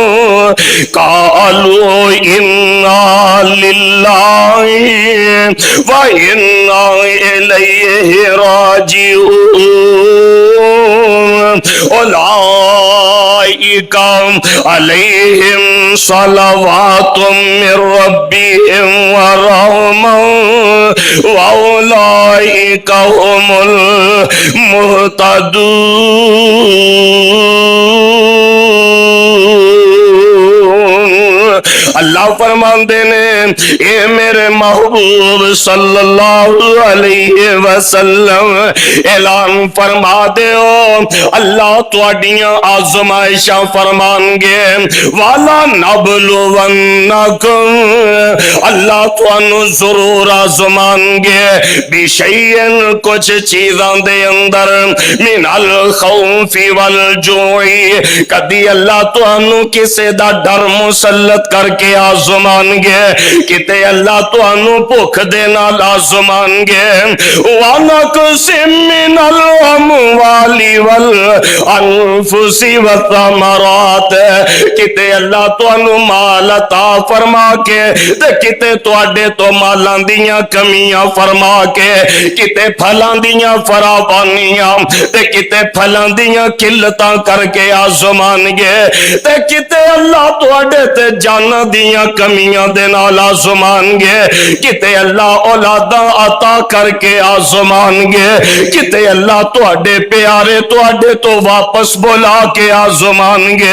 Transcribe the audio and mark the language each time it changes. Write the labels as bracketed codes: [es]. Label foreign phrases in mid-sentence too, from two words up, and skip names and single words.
[ar] قالوا إنا لله وإنا إليه راجعون أولئك عليهم صلوات من ربهم ورحمة وأولئك هم المهتدون. [pa] اللہ فرماندے نے اے میرے محبوب [ar] صلى الله عليه وسلم [pa] اعلان فرما دیو اللہ تہاڈیاں آزمائشاں فرمانگے [ar] ولا نبلونكم [pa] اللہ تہانوں ضرور آزمانگے بشيء کجھ چیزاں دے اندر [ar] من الخوف والجوع [pa] کدی اللہ تہانوں کسے دا ڈر مسلط کرکے آزمانگے کتے اللہ تہانوں بھکھ دے نال آزمانگے [ar] ونقص من الأموال والأنفس وثمرات [pa] کتے اللہ تہانوں مال عطا فرما کے تے کتے تہاڈے توں مالاں دیاں کمیاں فرما کے کتے پھلاں دیاں فراوانیاں تے کتے پھلاں دیاں قلتاں کرکے آزمانگے تے کتے اللہ تہاڈے تے جاناں دیاں کمیاں دے نال آزمانگے کتے اللہ اولاداں عطا کرکے آزمانگے کتے اللہ تہاڈے پیارے تہاڈے توں واپس بلا کے آزمانگے.